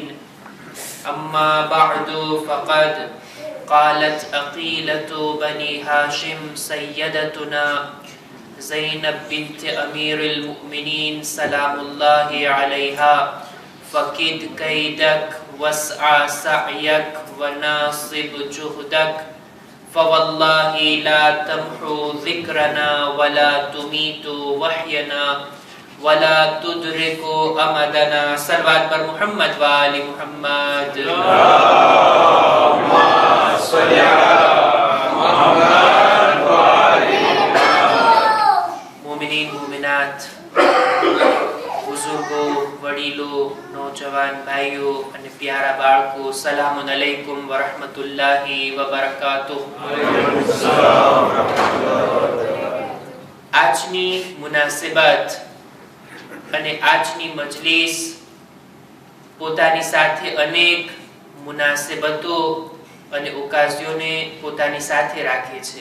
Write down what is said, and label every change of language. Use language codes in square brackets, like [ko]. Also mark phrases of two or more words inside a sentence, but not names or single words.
[ar] أما بعد فقد قالت أقيلة بني هاشم سيدتنا زينب بنت أمير المؤمنين سلام الله عليها فكد كيدك واسع سعيك وناصب جهدك فوالله لا تمحو ذكرنا ولا تميت وحينا ولا تدرك أمدنا. [ur] صلوات پر محمد وآل محمد. [ar] اللهم صل على محمد وآل محمد. [gu] મોમિનીન મોમિનાત, બુજુર્ગો, વડીલો, નૌજવાન ભાઈઓ અને પ્યારા બાળકો, [ar] سلام عليكم ورحمة الله وبركاته. [gu] આજની મુનાસિબત અને આજની મજલિસ પોતાની સાથે અનેક મુનાસિબતો અને ઓકાઝિયોને પોતાની સાથે રાખે છે.